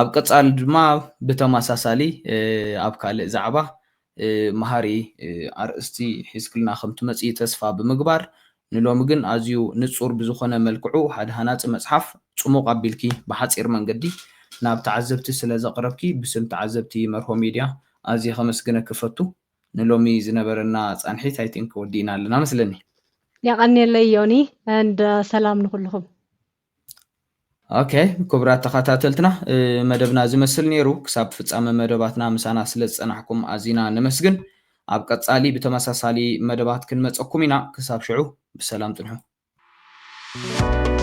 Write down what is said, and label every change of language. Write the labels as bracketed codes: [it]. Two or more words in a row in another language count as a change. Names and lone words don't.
[ti] ቀጻሊ ድማ ብተመሳሳሊ ኣብ ካልእ ዛዕባ መሃሪ ኣርእስቲ ሒዝክልና ከምቲ መጽኢ ተስፋ ብምግባር ንሎሚ ግን ኣዝዩ ንጹር ብዝኾነ መልክዑ ሓደ ሃናፂ መጽሓፍ ጽሙቕ ኣቢልኪ ብሓፂር መንገዲ ናብ ተዓዘብቲ ስለ ዘቕረብኪ ብስም ተዓዘብቲ መርሆ ሚድያ ኣዝየ ከመስግነ ክፈቱ ንሎሚ ዝነበረና ጻንሒት [en] I think [ti] ወዲና ኣለና መስለኒ يغني يوني and سلام نخلهم اوكي كبرات ተኸታተልትና መደብና ዝመስል ነይሩ ክሳብ ፍጻመ መደባትና ምሳና ስለ ዝጸናሕኩም ኣዚና ንመስግን ኣብ ቀጻሊ ብተመሳሳሊ መደባት ክንመጸኩም ኢና ክሳብ ሽዑ ብሰላም ጥንሑ